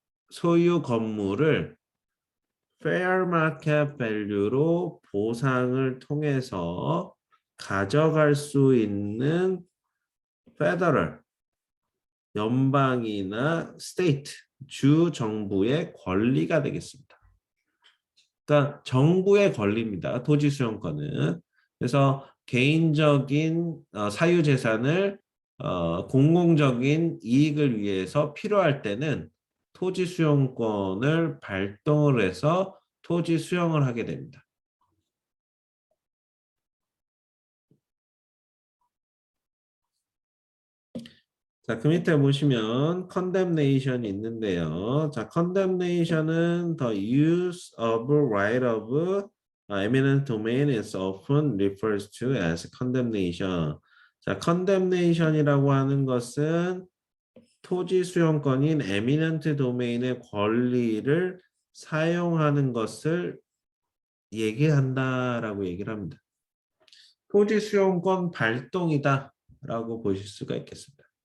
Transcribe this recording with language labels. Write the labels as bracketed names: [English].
[Korean] 소유 건물을 fair market value로 보상을 통해서 가져갈 수 있는 federal, 연방이나 state, 주 정부의 권리가 되겠습니다. 그러니까 정부의 권리입니다. 토지 수용권은. 그래서 개인적인 사유재산을 공공적인 이익을 위해서 필요할 때는 토지 수용권을 발동을 해서 토지 수용을 하게 됩니다. 자, 그 밑에 보시면 condemnation이 있는데요. 자, condemnation은 [English] the use of right of eminent domain is often refers to as condemnation. [Korean] 자, condemnation이라고 하는 것은 토지 수용권인 eminent domain의 권리를 사용하는 것을 얘기한다라고 얘기를 합니다. 토지 수용권 발동이다라고 보실 수가 있겠습니다.